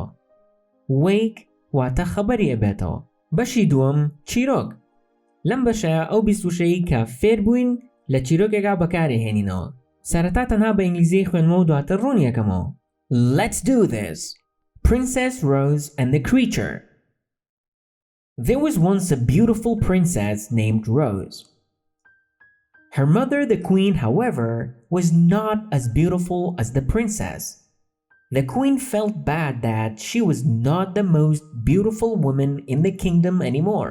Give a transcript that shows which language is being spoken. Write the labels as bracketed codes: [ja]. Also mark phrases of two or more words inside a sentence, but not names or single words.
[ckb] wake واتە خەبەری ئەبێتەوە. بەشی دووەم چیرۆک. لەم بەشەیە ئەو 20 وشەی کە فێر بووین لە چیرۆکێکا بەکارهێنینەوە. سەرەتا تەنها بە ئینگلیزی خوێنمەوە و دواتر ڕوون یەکەمەوە. [en] Let's do this. Princess Rose and the Creature. There was once a beautiful princess named Rose. Her mother, the queen, however, was not as beautiful as the princess. The queen felt bad that she was not the most beautiful woman in the kingdom anymore.